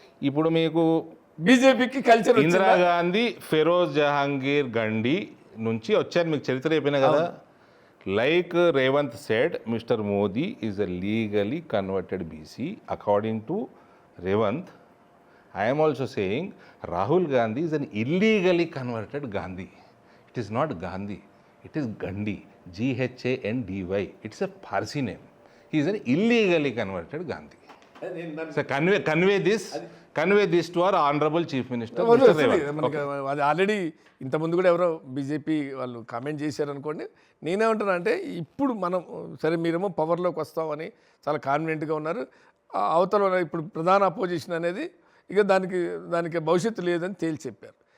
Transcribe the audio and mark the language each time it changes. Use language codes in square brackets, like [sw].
[te] ఇప్పుడు మీకు బీజేపీకి కల్చర్ ఇందిరాగాంధీ, ఫెరోజ్ జహాంగీర్ గండి నుంచి వచ్చారు, మీకు చరిత్ర అయిపోయినా కదా. [en] Like Revanth said, mister Modi is a legally converted BC according to Revanth. I am also saying Rahul Gandhi is an illegally converted Gandhi. It is not Gandhi, it is Gandhi, Ghandy. It's a Parsi name. He is an illegally converted Gandhi. So convey this to our honorable Chief Minister. Mr. Revanth. [te] అది already ఇంతకుముందు కూడా ఎవరో BJP వాళ్ళు comment చేశారనుకోండి. నేనేమంటున్నా అంటే ఇప్పుడు మనం సరే మీరేమో పవర్లోకి వస్తామని చాలా కాన్ఫిడెంట్గా ఉన్నారు. అవతల ఇప్పుడు ప్రధాన అపోజిషన్ అనేది ఇక దానికి భవిష్యత్తు లేదని తేల్చి చెప్పారు.